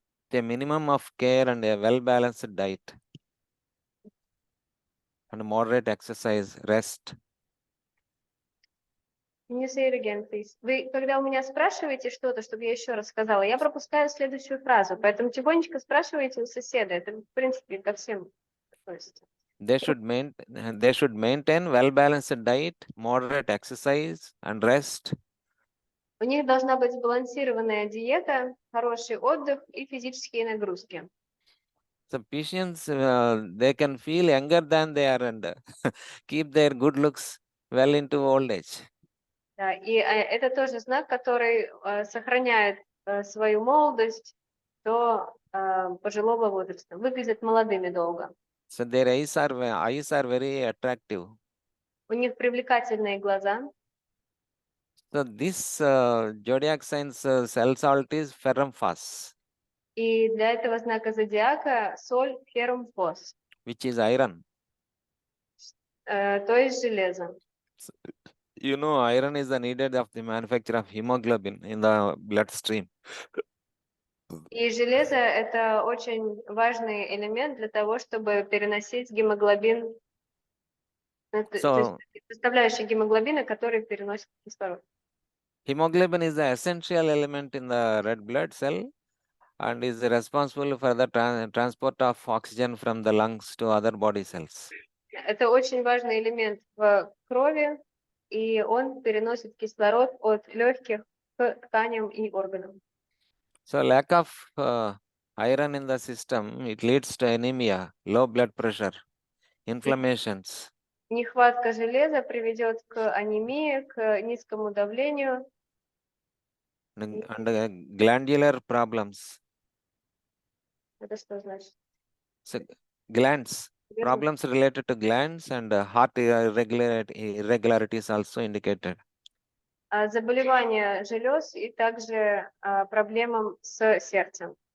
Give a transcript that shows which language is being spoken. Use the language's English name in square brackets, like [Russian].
[English] The minimum of care and a well-balanced diet and moderate exercise, rest. Can you say it again, please? [Russian] Вы, когда у меня спрашиваете что-то, чтобы я еще раз сказала, я пропускаю следующую фразу, поэтому тихонечко спрашивайте у соседа. Это, в принципе, ко всем относится. [English] They should maintain well-balanced diet, moderate exercise and rest. [Russian] У них должна быть сбалансированная диета, хороший отдых и физические нагрузки. [English] So Pisceans, they can feel younger than they are and keep their good looks well into old age. [Russian] Да, и это тоже знак, который сохраняет свою молодость до пожилого возраста, выглядят молодыми долго. [English] So their eyes are very attractive. [Russian] У них привлекательные глаза. [English] So this zodiac signs cell salt is ferrum phos, [Russian] И для этого знака зодиака соль феррум фос, [English] which is iron. [Russian] то есть железо. [English] You know, iron is the needed of the manufacture of hemoglobin in the bloodstream. [Russian] И железо это очень важный элемент для того, чтобы переносить гемоглобин, то есть составляющая гемоглобина, который переносит кислород. [English] Hemoglobin is the essential element in the red blood cell and is responsible for the transport of oxygen from the lungs to other body cells. [Russian] Это очень важный элемент в крови, и он переносит кислород от легких к тканям и органам. [English] So lack of iron in the system, it leads to anemia, low blood pressure, inflammations. [Russian] Нехватка железа приведет к анемии, к низкому давлению. [English] And glandular problems. [Russian] Это что значит? [English] So glands, problems related to glands and heart irregularities also indicated. [Russian] Заболевания желез и также проблемам с сердцем.